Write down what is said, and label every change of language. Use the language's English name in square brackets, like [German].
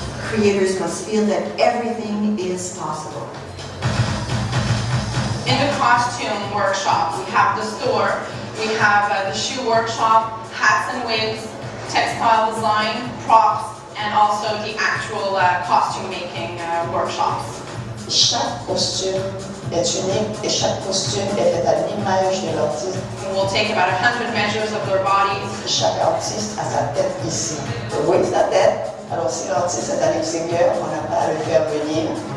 [English] Creators must feel that everything is possible. In the costume workshop, we have the store, we have the shoe workshop, hats and wigs, textile design, props, and also the actual costume making workshops. [French] Chaque costume est unique et chaque costume est fait à l'image de l'artiste. [English] We'll take about 100 measures of their bodies. [French] Chaque artiste a sa tête ici. Vous voyez sa tête? Alors si l'artiste est à l'extérieur, on n'a pas à le faire venir.